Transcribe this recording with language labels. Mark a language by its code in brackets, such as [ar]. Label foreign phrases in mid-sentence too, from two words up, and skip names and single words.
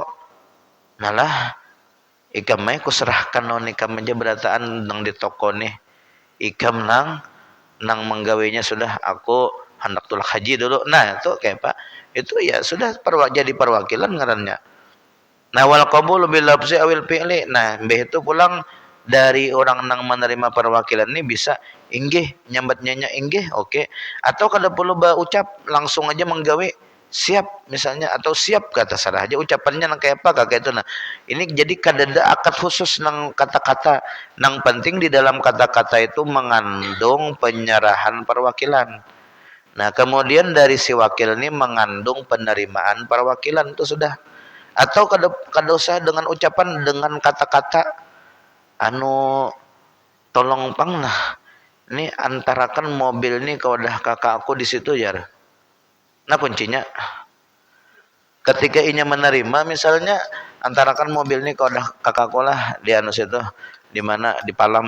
[bjn] Nalah ikam ku serahkan ikam aja berataan nang di toko nih, ikam nang menggawinya sudah aku hendak tulak haji dulu. Nah, itu kayak Pak, itu ya sudah jadi perwakilan ngarannya. Nah, [ar] والقبول باللفظ أو الفعل. [bjn] Nah, mbeh itu pulang dari orang nang menerima perwakilan ini bisa inggih nyambatnya inggih, oke. Atau kada perlu ucap, langsung aja menggawe siap misalnya, atau siap kata sarah aja ucapannya nang kayak apa kayak itu. Nah, ini jadi kada ada akad khusus nang kata-kata, nang penting di dalam kata-kata itu mengandung penyerahan perwakilan. Nah, kemudian dari si wakil ini mengandung penerimaan perwakilan, itu sudah. Atau kada usah dengan ucapan, dengan kata-kata anu tolong pang lah, ini antarakan mobil ini ke wadah kakak aku di situ ya. Nah, kuncinya ketika inya menerima misalnya, antarakan mobil ini ke wadah kakakku lah di anu situ, di mana di Palam.